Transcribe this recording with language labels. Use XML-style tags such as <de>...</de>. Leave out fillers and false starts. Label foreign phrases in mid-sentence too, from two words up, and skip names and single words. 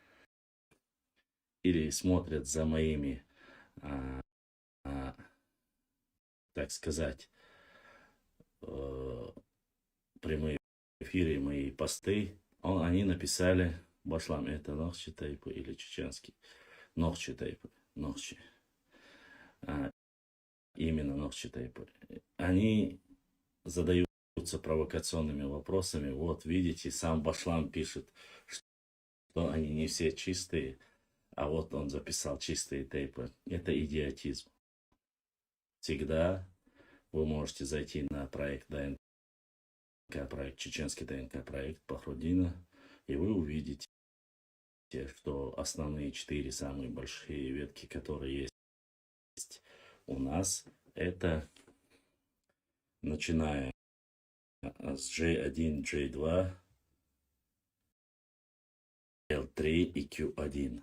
<ru>или смотрят за моими, так сказать, прямые эфиры, мои посты, они написали Башлам, это Нохчи Тайпу или чеченский Нохчи Тайпу, Нохчи, именно Нохчи Тайпу. Они задаются провокационными вопросами. Вот видите, сам Башлам пишет, что они не все чистые, а вот он записал чистые тейпы. Это идиотизм. Всегда Вы можете зайти на проект ДНК, проект чеченский ДНК, проект Пахрудина, и вы увидите, что основные 4 самые большие ветки, которые есть у нас, это начиная с J1, J2, L3 и Q1.</ru>